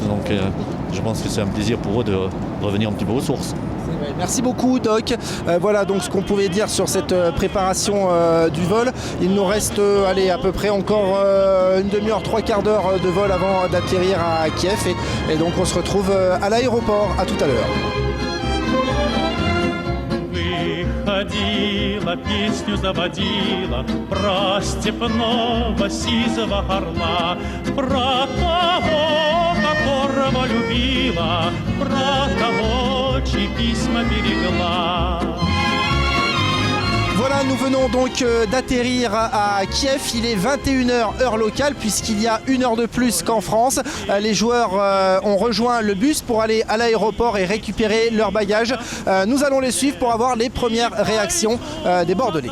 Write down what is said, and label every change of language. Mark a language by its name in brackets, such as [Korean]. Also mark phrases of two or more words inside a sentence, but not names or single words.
[French] Donc, je pense que c'est un plaisir pour eux de revenir un petit peu aux sources. Merci beaucoup Doc. Voilà donc ce qu'on pouvait dire sur cette préparation du vol. Il nous reste à peu près encore une demi-heure, 3/4 d'heure de vol avant d'atterrir à Kiev. Et donc on se retrouve à l'aéroport. À tout à l'heure. [Russian] Выходила, песню заводила про степного сизого орла, про того, которого любила, про того, чьи письма берегла. [French] Voilà, nous venons donc d'atterrir à Kiev. Il est 21h heure locale puisqu'il y a 1 heure de plus qu'en France. Les joueurs ont rejoint le bus pour aller à l'aéroport et récupérer leurs bagages. Nous allons les suivre pour avoir les premières réactions des Bordelais.